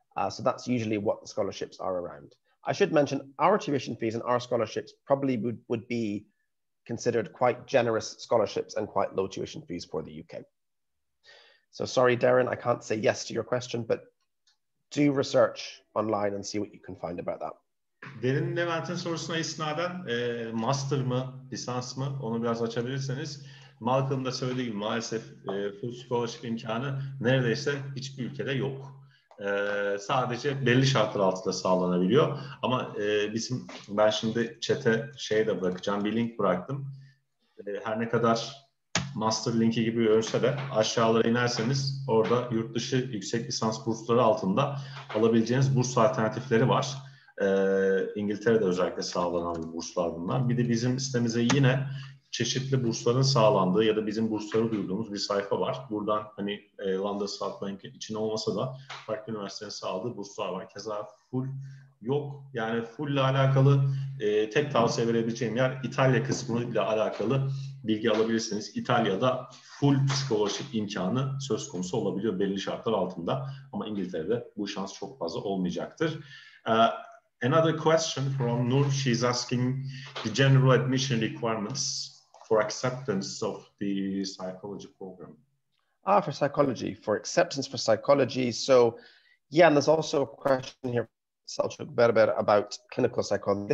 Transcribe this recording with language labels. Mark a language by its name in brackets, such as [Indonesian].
[English] So that's usually what the scholarships are around. I should mention our tuition fees and our scholarships probably would be considered quite generous scholarships and quite low tuition fees for the UK. So sorry, Darren, I can't say yes to your question, but do research online and see what you can find about that. [Turkish] Derin Levent'in sorusuna isnaden master mı, lisans mı onu biraz açabilirseniz. Malcolm da söylediği gibi maalesef full scholarship imkanı neredeyse hiçbir ülkede yok. Sadece belli şartlar altında sağlanabiliyor. Ama ben şimdi chat'e de bırakacağım. Bir link bıraktım. Her ne kadar master linki gibi görünse de aşağılara inerseniz orada yurt dışı yüksek lisans bursları altında alabileceğiniz burs alternatifleri var. İngiltere'de özellikle sağlanan burslar bunlar. Bir de bizim sitemize yine çeşitli bursların sağlandığı ya da bizim bursları duyduğumuz bir sayfa var. Buradan hani London South Bank için olmasa da farklı üniversitelerin sağladığı burslar var. Keza full yok. Yani full ile alakalı tek tavsiye verebileceğim yer İtalya kısmı ile alakalı bilgi alabilirsiniz. İtalya'da full scholarship imkanı söz konusu olabiliyor belli şartlar altında. Ama İngiltere'de bu şans çok fazla olmayacaktır. [English] Another question from Nur. She's asking the general admission requirements for acceptance of the psychology program. For psychology, for acceptance for psychology. So, yeah, and there's also a question here, Selçuk Berber, about clinical psychology.